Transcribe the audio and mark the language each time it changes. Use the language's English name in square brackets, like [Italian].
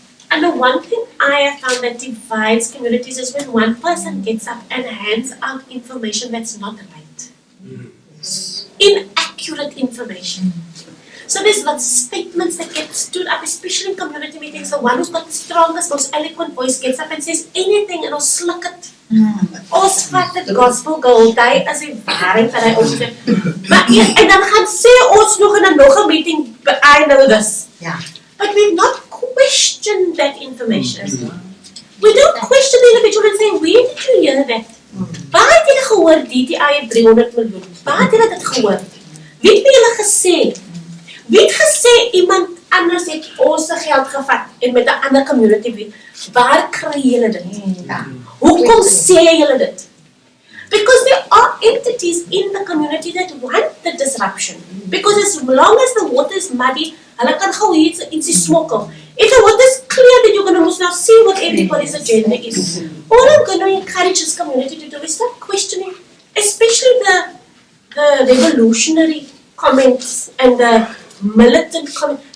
[English] And the one thing I have found that divides communities is when one person gets up and hands out information that's not right. Inaccurate information. So there's lots of statements that get stood up, especially in community meetings. The one who's got the strongest, most eloquent voice gets up and says anything and will sluk it. [Afrikaans] Ons vat dit gospel gold, hy is die waarheid wat hy ons sê. Maar en dan gaan sê ons nog in 'n meeting, [English] I know this. Yeah. But we've not questioned that information. We don't question the individual and say, where did you hear that? [Afrikaans] Waar het julle gehoor DTI het 300 miljoen? Waar het julle dit gehoor? Wie het julle gesê? Wie het gesê iemand anders het ons geld gevat en met 'n ander community? Waar kry julle dit? Hoekom sê julle dit? [English] Because there are entities in the community that want the disruption. Because as long as the water is muddy, [Afrikaans] hulle kan gou ietsie smokkel. [English] If the water is clear, then you're going to now see what everybody's agenda is. All I'm going to encourage this community to do is start questioning, especially the revolutionary comments and the militant comments.